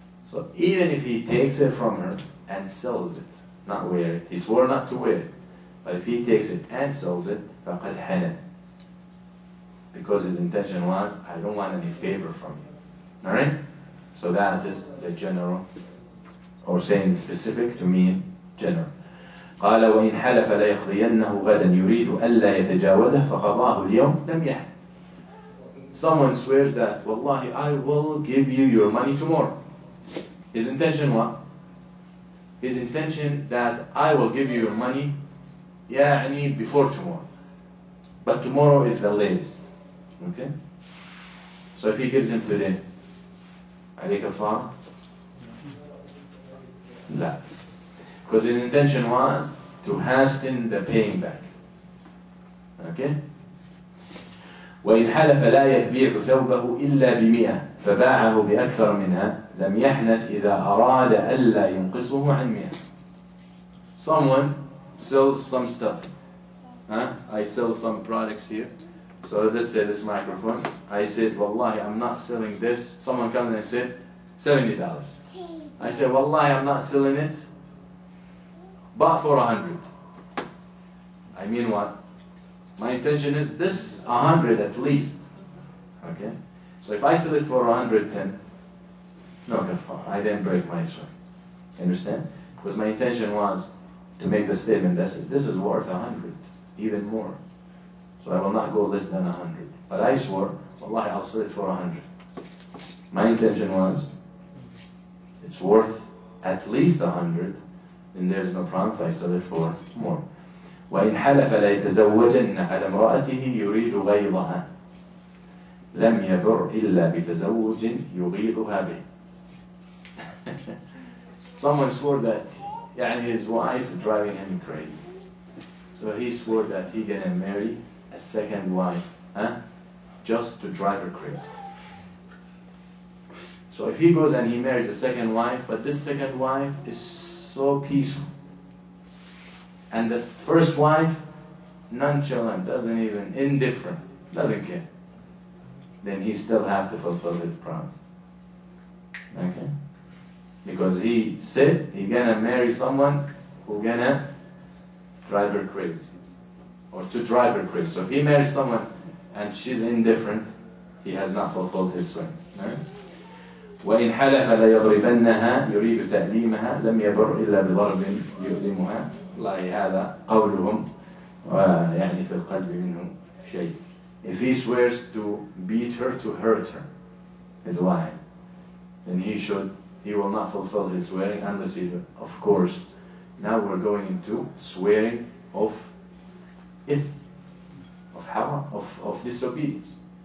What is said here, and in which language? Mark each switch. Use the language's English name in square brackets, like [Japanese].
[English] So even if he takes it from her and sells it, not wear it, he swore not to wear it, but if he takes it and sells it, [Arabic] فَقَدْ حَنَث. [English] Because his intention was, I don't want any favor from you. Alright? So that is the general, or saying specific to mean general. [Arabic] قال وإن حلف لا يقضينه غدا يريد ألا يتجاوزه فقضاه اليوم لم يحل. [English] Someone swears that, Wallahi, I will give you your money tomorrow. His intention what? His intention that I will give you your money, يعني before tomorrow. But tomorrow is the latest. Okay? So if he gives him today, [Arabic] عليه كفارة? لا. [English] Because his intention was to hasten the paying back. Okay? [Arabic] وإن حلف لا يبيع ثوبه إلا ب100 فباعه بأكثر منها لم يحنث إذا أراد ألا ينقصه عن 100. [English] Someone sells some stuff. I sell some products here. So let's say this microphone. I said, Wallahi, I'm not selling this. Someone comes and said, $70. I said, Wallahi, I'm not selling it. Bought for 100. I mean what? My intention is this 100 at least. Okay? So if I sell it for 110, no, I didn't break my sweat. You understand? Because my intention was to make the statement that this is worth 100, even more. So I will not go less than 100. But I swore, Wallahi, I'll sell it for 100. My intention was, it's worth at least 100, then there's no problem if I sell it for more. [Arabic] وإن حلف لا يتزوجن على امرأته يريد غيظها لم يبر إلا بتزوج يغيظها به. [English] Someone swore that his wife is driving him crazy. So he swore that he gonna marry a second wife, just to drive her crazy. So if he goes and he marries a second wife, but this second wife is so peaceful, and this first wife, nonchalant, indifferent, doesn't care, then he still have to fulfill his promise. Okay? Because he said he gonna marry someone who gonna drive her crazy, or to drive her crazy. So if he marries someone and she's indifferent, he has not fulfilled his swear. Right? [Arabic] وإن حلف ليضربنها يريد تأليمها لم يبر إلا بضرب يؤلمها. والله هذا قولهم ويعني في القلب منه شيء. [English] If he swears to beat her, to hurt her, his wife, then he will not fulfill his swearing unless he, of course, now we're going into swearing of haram, of disobedience.